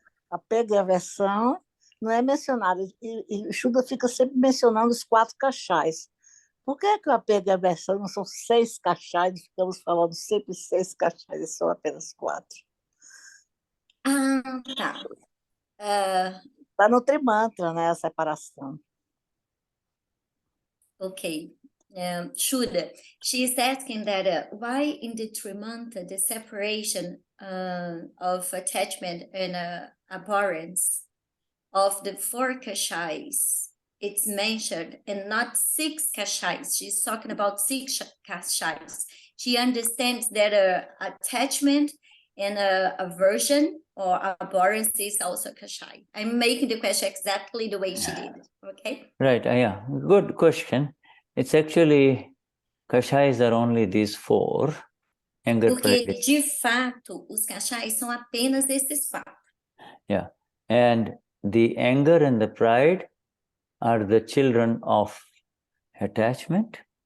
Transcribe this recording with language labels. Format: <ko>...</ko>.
<pt>Apego e aversão não é mencionado. E Shuddha fica sempre mencionando os 4 Kashais. Por que que o apego e a aversão não são 6 Kashais? Ficamos falando sempre 6 Kashais, e são apenas 4. Ah, tá. Está no Trimantra, né, a separação. Okay.</pt> <en>Shuddha, she is asking that why in the Trimantra the separation of attachment and abhorrence of the 4 Kashais, it's mentioned, and not 6 Kashais. She's talking about 6 Kashais. She understands that attachment and aversion or abhorrence is also Kashai. I'm making the question exactly the way she did it, okay? Right, yeah, good question. It's actually, Kashais are only these 4. Anger,</en> <pt>Porque,</pt> <en>pride.</en> <pt>de fato, os Kashais são apenas esses 4.</pt> <en>Yeah, and the anger and the pride are the children of attachment.</en>